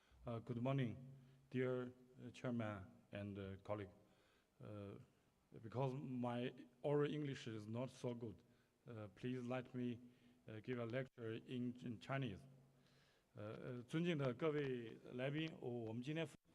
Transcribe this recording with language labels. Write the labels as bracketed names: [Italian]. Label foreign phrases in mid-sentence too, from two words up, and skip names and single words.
[English] Good morning, dear chairman and colleague. Because my oral English is not so good, please let me give a lecture in Chinese. [Chinese] 尊敬的各位来宾，我们今天